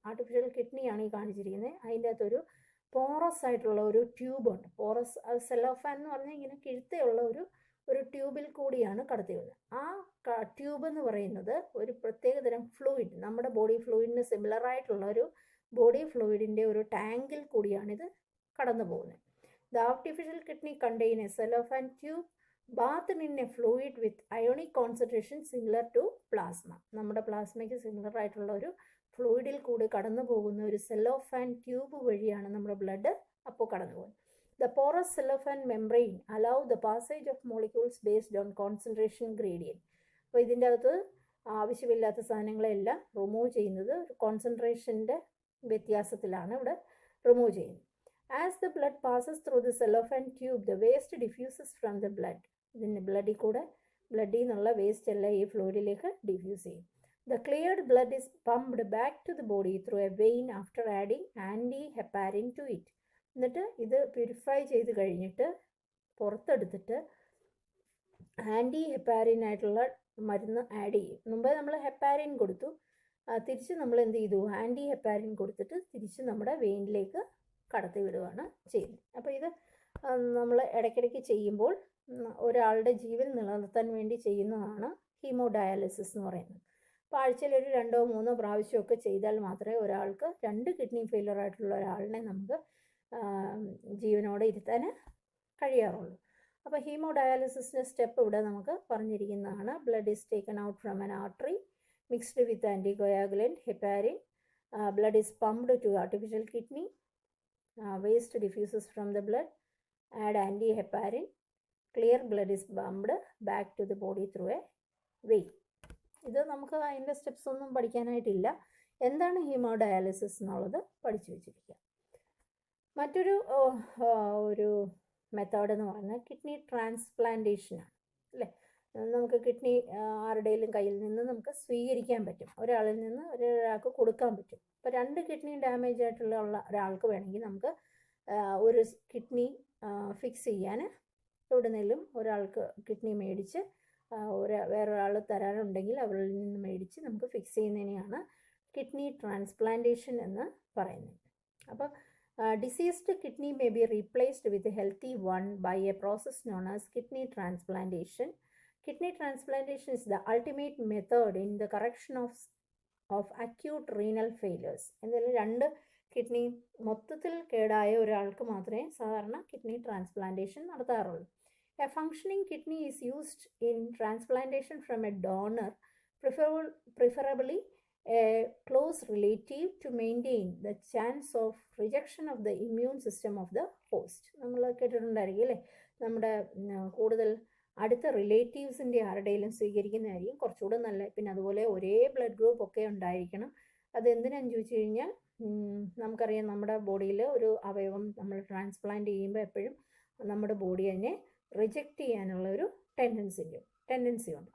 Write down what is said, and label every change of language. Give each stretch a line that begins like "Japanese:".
Malayalam: Artificial കിഡ്നിയാണ് ഈ കാണിച്ചിരിക്കുന്നത്. അതിൻ്റെ അകത്തൊരു പോറസ് ആയിട്ടുള്ള ഒരു ട്യൂബ് ഉണ്ട്. പോറസ് സെല്ലോഫാൻ എന്ന് പറഞ്ഞാൽ ഇങ്ങനെ കിഴുത്തയുള്ള ഒരു ട്യൂബിൽ കൂടിയാണ് കടത്തി വിടുന്നത്. ആ ട്യൂബ് എന്ന് പറയുന്നത് ഒരു പ്രത്യേകതരം ഫ്ലൂയിഡ്, നമ്മുടെ ബോഡി ഫ്ലൂയിഡിന് സിമിലർ ആയിട്ടുള്ള ഒരു ബോഡി ഫ്ലൂയിഡിൻ്റെ ഒരു ടാങ്കിൽ കൂടിയാണിത് കടന്നു പോകുന്നത്.
English: The artificial kidney contain a cellophane tube bathed in a fluid with ionic concentration similar to plasma.
Malayalam: നമ്മുടെ പ്ലാസ്മയ്ക്ക് സിമിലർ ആയിട്ടുള്ള ഒരു ഫ്ലൂയിഡിൽ കൂടി കടന്നു പോകുന്ന ഒരു സെല്ലോഫാൻ ട്യൂബ് വഴിയാണ് നമ്മുടെ ബ്ലഡ് അപ്പോൾ കടന്നു പോകുന്നത്.
English: The porous cellophane membrane allow the passage of molecules based on concentration gradient.
Malayalam: അപ്പോൾ ഇതിൻ്റെ അകത്ത് ആവശ്യമില്ലാത്ത സാധനങ്ങളെല്ലാം റിമൂവ് ചെയ്യുന്നത് ഒരു കോൺസെൻട്രേഷൻ്റെ വ്യത്യാസത്തിലാണ് ഇവിടെ റിമൂവ് ചെയ്യുന്നത്.
English: As the blood passes through the cellophane tube, the waste diffuses from the blood.
Malayalam: ഇതിൻ്റെ ബ്ലഡിൽ നിന്നുള്ള വേസ്റ്റ് എല്ലാം ഈ ഫ്ലൂയിഡിലേക്ക് ഡിഫ്യൂസ് ചെയ്യും.
English: The cleared blood is pumped back to the body through a vein after adding anti-heparin to it.
Malayalam: എന്നിട്ട് ഇത് purify ചെയ്ത് കഴിഞ്ഞിട്ട് പുറത്തെടുത്തിട്ട് ആൻറ്റി ഹെപ്പാരിൻ ആയിട്ടുള്ള മരുന്ന് ആഡ് ചെയ്യും. മുമ്പേ നമ്മൾ ഹെപ്പാരിൻ കൊടുത്തു, തിരിച്ച് നമ്മൾ എന്ത് ചെയ്തു, ആൻറ്റി ഹെപ്പാരിൻ കൊടുത്തിട്ട് തിരിച്ച് നമ്മുടെ വെയിനിലേക്ക് കടത്തി വിടുകയാണ് ചെയ്യുന്നത്. അപ്പോൾ ഇത് നമ്മൾ ഇടയ്ക്കിടയ്ക്ക് ചെയ്യുമ്പോൾ ഒരാളുടെ ജീവൻ നിലനിർത്താൻ വേണ്ടി ചെയ്യുന്നതാണ് ഹീമോഡയാലിസിസ് എന്ന് പറയുന്നത്. അപ്പോൾ ആഴ്ചയിൽ ഒരു 2-3 പ്രാവശ്യമൊക്കെ ചെയ്താൽ മാത്രമേ ഒരാൾക്ക് 2 കിഡ്നി ഫെയിലർ ആയിട്ടുള്ള ഒരാളിനെ നമുക്ക് ജീവനോടെ ഇരുത്താൻ കഴിയാറുള്ളൂ. അപ്പോൾ ഹീമോഡയാലിസിസിൻ്റെ സ്റ്റെപ്പ് ഇവിടെ നമുക്ക് പറഞ്ഞിരിക്കുന്നതാണ്.
English: Blood is taken out from an artery mixed with anticoagulant heparin. Blood is pumped to artificial kidney. Waste diffuses from the blood. Add anti-heparin. Clear blood is pumped back to the body through a vein.
Malayalam: ഇത് നമുക്ക് അതിൻ്റെ steps ഒന്നും പഠിക്കാനായിട്ടില്ല. എന്താണ് haemodialysis എന്നുള്ളത് പഠിച്ചു വെച്ചിരിക്കുക. മറ്റൊരു ഒരു മെത്തേഡ് എന്ന് പറഞ്ഞാൽ കിഡ്നി ട്രാൻസ്പ്ലാന്റേഷനാണ് അല്ലേ. നമുക്ക് കിഡ്നി ആരുടെയും കയ്യിൽ നിന്ന് നമുക്ക് സ്വീകരിക്കാൻ പറ്റും, ഒരാളിൽ നിന്ന് ഒരാൾക്ക് കൊടുക്കാൻ പറ്റും. ഇപ്പോൾ 2 കിഡ്നി ഡാമേജ് ആയിട്ടുള്ള ഒരാൾക്ക് വേണമെങ്കിൽ നമുക്ക് ഒരു കിഡ്നി ഫിക്സ് ചെയ്യാൻ എവിടുന്നേലും ഒരാൾക്ക് കിഡ്നി മേടിച്ച് വേറൊരാൾ തരാനുണ്ടെങ്കിൽ അവരിൽ നിന്ന് മേടിച്ച് നമുക്ക് ഫിക്സ് ചെയ്യുന്നതിനെയാണ് കിഡ്നി ട്രാൻസ്പ്ലാന്റേഷൻ എന്ന് പറയുന്നത്. അപ്പോൾ
English: Diseased kidney may be replaced with a healthy one by a process known as kidney transplantation. Kidney transplantation is the ultimate method in the correction of acute renal failures.
Malayalam: എന്തായാലും 2 kidney മൊത്തത്തിൽ കേടായ ഒരാൾക്ക് മാത്രമേ സാധാരണ kidney transplantation നടത്താറുള്ളൂ.
English: A functioning kidney is used in transplantation from a donor, preferably a close relative, to maintain the chance of rejection of the immune system of the host.
Malayalam: നമ്മൾ കേട്ടിട്ടുണ്ടായിരിക്കും അല്ലേ, നമ്മുടെ കൂടുതൽ അടുത്ത റിലേറ്റീവ്സിൻ്റെ ആരുടെയും സ്വീകരിക്കുന്നതായിരിക്കും കുറച്ചുകൂടെ നല്ല. പിന്നെ അതുപോലെ ഒരേ ബ്ലഡ് ഗ്രൂപ്പ് ഒക്കെ ഉണ്ടായിരിക്കണം. അതെന്തിനാന്ന് ചോദിച്ചു കഴിഞ്ഞാൽ നമുക്കറിയാം നമ്മുടെ ബോഡിയിൽ ഒരു അവയവം നമ്മൾ ട്രാൻസ്പ്ലാന്റ് ചെയ്യുമ്പോൾ എപ്പോഴും നമ്മുടെ ബോഡി അതിനെ റിജക്റ്റ് ചെയ്യാനുള്ള ഒരു ടെൻഡൻസി ഉണ്ട്.